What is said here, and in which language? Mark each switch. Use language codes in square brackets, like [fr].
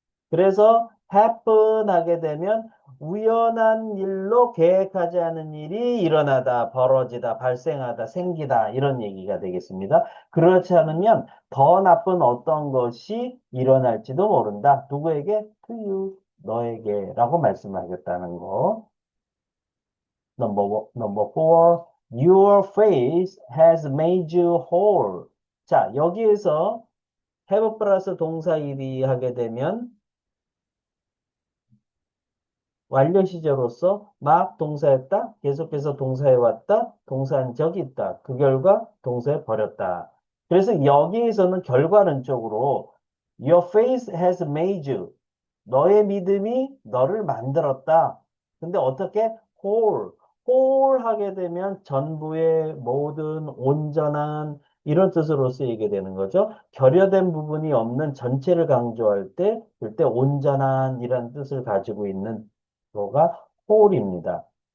[ko] 그래서 happen 하게 되면 우연한 일로 계획하지 않은 일이 일어나다, 벌어지다, 발생하다, 생기다 이런 얘기가 되겠습니다. 그렇지 않으면 더 나쁜 어떤 것이 일어날지도 모른다. 누구에게? [en] To you, [ko] 너에게라고 말씀하겠다는 거. [en] Number four, your face has made you whole. [ko] 자, 여기에서 have 플러스 동사 일이 하게 되면 완료 시제로서 막 동사했다, 계속해서 동사해왔다, 동사한 적이 있다. 그 결과 동사해 버렸다. 그래서 여기에서는 결과는 쪽으로 [en] Your faith has made you. [ko] 너의 믿음이 너를 만들었다. 근데 어떻게? whole. whole 하게 되면 전부의 모든 온전한 이런 뜻으로 쓰이게 되는 거죠. 결여된 부분이 없는 전체를 강조할 때, 그때 온전한 이런 뜻을 가지고 있는 거가 whole입니다.